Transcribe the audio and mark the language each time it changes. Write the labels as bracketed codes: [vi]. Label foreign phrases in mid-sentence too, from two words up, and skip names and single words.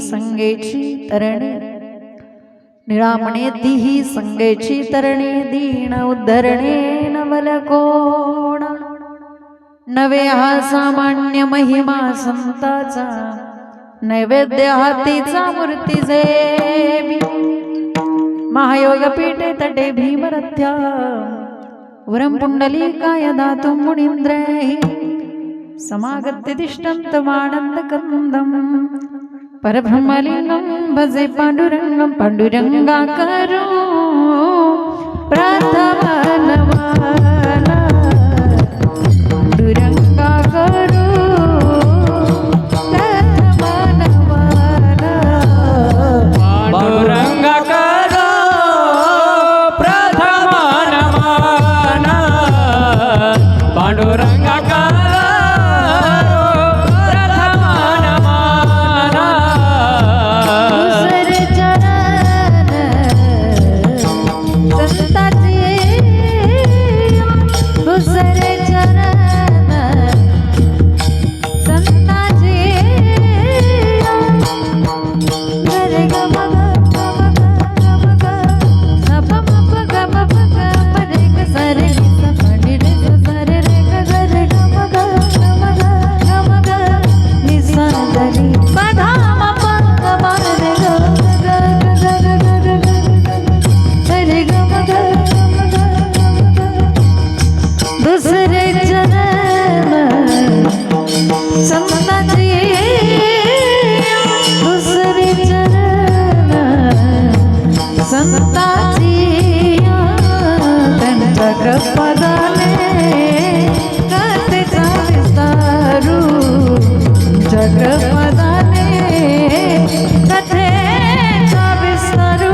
[mr] संगेची तरणे, निळामणे तीही संगेची तरणे, दीन उद्धरणे नवल कोण, नवे हा सामान्य महिमा संताचा, नैवेद्य हातीचा मूर्ती जेवी, [sa] महायोग पीठे तटे भीमरथ्या, वरं पुंडलीकाय दातुं मुनीन्द्रैः, समागत्य तिष्ठन्तमानन्दकन्दं, परब्रह्मलिङ्गं भजे पाण्डुरङ्गं, [mr] पाण्डुरङ्गाकरो प्रथमनमन, पाण्डुरङ्गाकरो प्रथमनमन, पांडुरंगा करो प्रथम नमन, पांडुरंगा करो प्रथम नमन। दुसरे चरण संताचे, दुसरे चरण संताचे, गरे ग म ग ग ग ग ग, स प म प ग म प ग म रे ग स रे ग स प नि रे ग स रे रे ग ग रे ग म ग ग म ग ग म ग, नि सा ग रि प धा म प ग म रे ग ग ग ग ग ग ग ग रे ग म ग ग म ग ग ग। दुसरे चरण संताचे, दुसरे चरण संताची, त्यांच्या कृपादाने कथेचा विस्तारू, जगपदाने कथेचा विस्तारू,